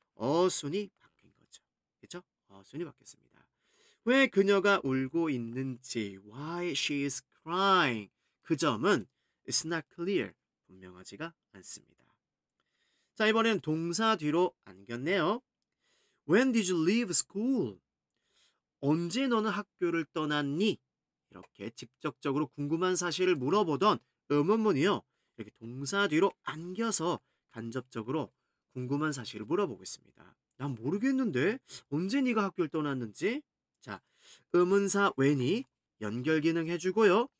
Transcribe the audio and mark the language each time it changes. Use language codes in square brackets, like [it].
[ko] 어순이 바뀐 거죠. 그렇죠? 어순이 바뀌었습니다. 왜 그녀가 울고 있는지, [en] why she is crying, [ko] 그 점은 [en] it's not clear, [ko] 분명하지가 않습니다. 자, 이번에는 동사 뒤로 안겼네요. [en] When did you leave school? [ko] 언제 너는 학교를 떠났니? 이렇게 직접적으로 궁금한 사실을 물어보던 의문문이요. 이렇게 동사 뒤로 안겨서 간접적으로 궁금한 사실을 물어보고 있습니다. 난 모르겠는데 언제 네가 학교를 떠났는지? 자, 의문사 when이 연결 기능 해주고요.